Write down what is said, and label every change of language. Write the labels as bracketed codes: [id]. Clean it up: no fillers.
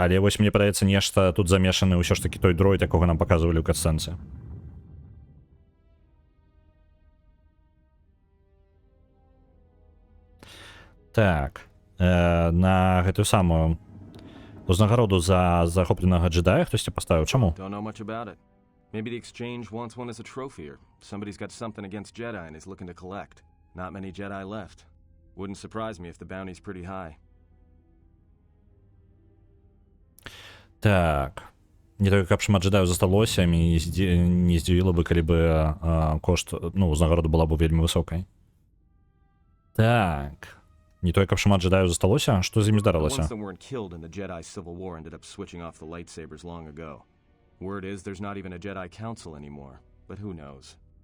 [be] Але вось мне падаецца, нешта тут замешаны ўсё ж такі той дроід, якога нам паказвалі ў катсцэнцы. Так. На гэтую самую узнагароду за захопленага джедая хтосьці паставіў. Чаму? [en] Don't know much about it. Maybe the exchange wants one as a trophy, or somebody's got something against Jedi and is looking to collect. Not many Jedi left. Wouldn't surprise me if the bounty's pretty high. [be] Так. Не толькі каб шмат джедаю засталося, мяне не здзівіла бы, калі бы кошт, ну, узнагарода была б вельмі высокай. Так. Не толькі каб шмат джедаю засталося, што з імі здарылася? [en] The ones that weren't killed in the Jedi Civil War ended up switching off the lightsabers long ago. Word is there's not even a Jedi Council anymore, but who knows?